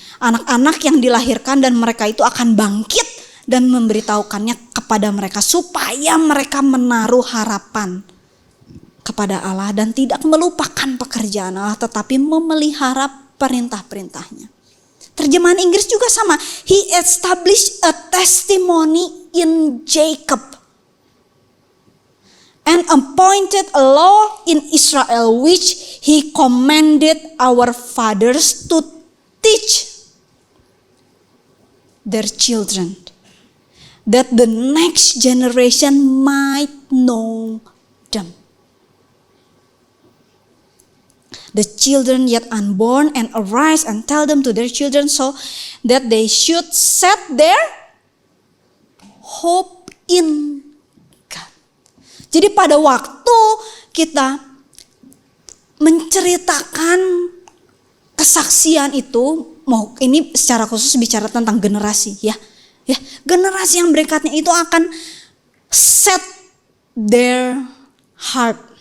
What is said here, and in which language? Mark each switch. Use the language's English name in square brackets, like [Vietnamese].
[Indonesian] Anak-anak yang dilahirkan dan mereka itu akan bangkit dan memberitahukannya kepada mereka supaya mereka menaruh harapan kepada Allah dan tidak melupakan pekerjaan Allah tetapi memelihara perintah-perintahnya. Terjemahan Inggris juga sama. [English] He established a testimony in Jacob and appointed a law in Israel which he commanded our fathers to teach their children, that the next generation might know them. The children yet unborn and arise and tell them to their children so that they should set their hope in God. [Indonesian] Jadi pada waktu kita menceritakan kesaksian itu, mau ini secara khusus bicara tentang generasi ya. Generasi yang berikutnya itu akan [English] set their heart.